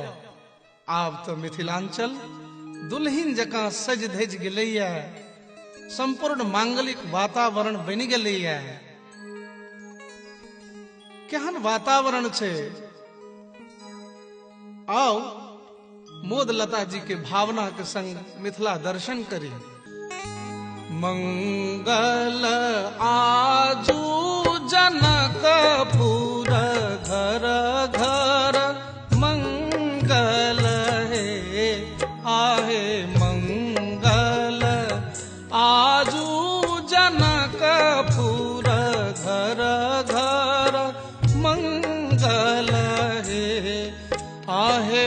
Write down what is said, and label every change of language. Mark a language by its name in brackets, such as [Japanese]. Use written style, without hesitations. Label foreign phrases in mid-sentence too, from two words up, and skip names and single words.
[Maithili] आब तो मिथिलांचल दुल्हिन जकां सज धज गेलैया, संपूर्ण मांगलिक वातावरण बनि गेलैया। केहन वातावरण छे, आओ मोद लता जी के भावना के संग मिथिला दर्शन करी। मंगल आजू जनकपुर घर घर मंगल है, आहे मंगल आजू जनकपुर घर घर मंगल है, आहे